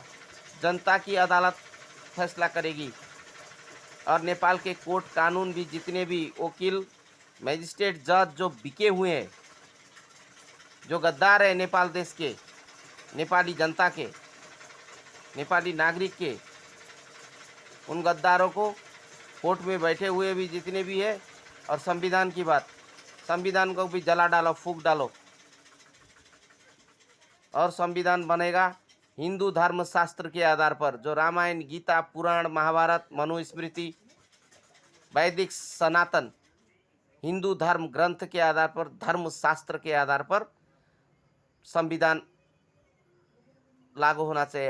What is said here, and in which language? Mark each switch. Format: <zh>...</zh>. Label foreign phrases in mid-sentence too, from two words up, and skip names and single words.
<hi>जनता की अदालत फैसला करेगी और नेपाल के कोर्ट कानून भी, जितने भी वकील, मजिस्ट्रेट, जज जो बिके हुए हैं, जो गद्दार है नेपाल देश के, नेपाली जनता के, नेपाली नागरिक के, उन गद्दारों को कोर्ट में बैठे हुए भी जितने भी है, और संविधान की बात, संविधान को भी जला डालो, फूंक डालो और संविधान बनेगा हिंदू धर्म शास्त्र के आधार पर, जो रामायण, गीता, पुराण, महाभारत, मनुस्मृति, वैदिक सनातन हिंदू धर्म ग्रंथ के आधार पर, धर्म शास्त्र के आधार पर संविधान लागू होना चाहिए।</hi>